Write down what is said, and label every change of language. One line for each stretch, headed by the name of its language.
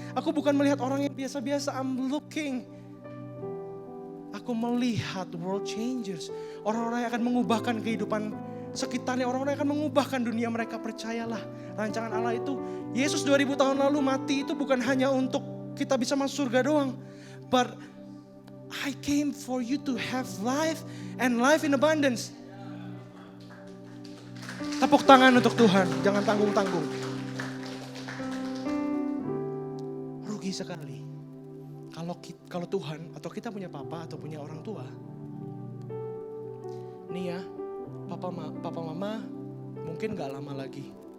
Indonesian: Aku bukan melihat orang yang biasa-biasa,
English: I'm looking.
Indonesian: Aku melihat world changers. Orang-orang yang akan mengubahkan kehidupan sekitarnya. Orang-orang yang akan mengubahkan dunia mereka. Percayalah, rancangan Allah itu. Yesus 2000 tahun lalu mati itu bukan hanya untuk kita bisa masuk surga doang.
English: But I came for you to have life and life in abundance.
Indonesian: Tepuk tangan untuk Tuhan, jangan tanggung-tanggung. Rugi sekali kalau Tuhan atau kita punya papa atau punya orang tua. Nih ya, papa mama mungkin gak lama lagi.